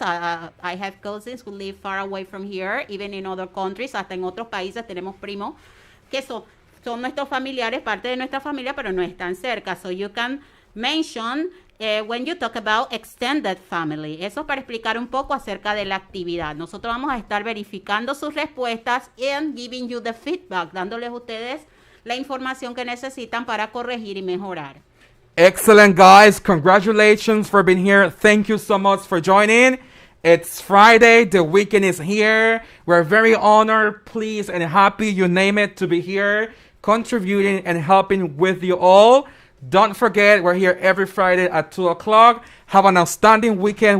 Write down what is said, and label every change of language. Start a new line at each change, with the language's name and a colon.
English: I have cousins who live far away from here, even in other countries.
Spanish: Hasta en otros países tenemos primos que son nuestros familiares, parte de nuestra familia, pero no están cerca.
English: So you can mention when you talk about extended family.
Spanish: Eso para explicar un poco acerca de la actividad. Nosotros vamos a estar verificando sus respuestas
English: and giving you the feedback,
Spanish: dándoles a ustedes la información que necesitan para corregir y mejorar.
English: Excellent, guys. Congratulations for being here. Thank you so much for joining. It's Friday. The weekend is here. We're very honored, pleased, and happy, you name it, to be here, contributing and helping with you all. Don't forget, we're here every Friday at 2 o'clock. Have an outstanding weekend.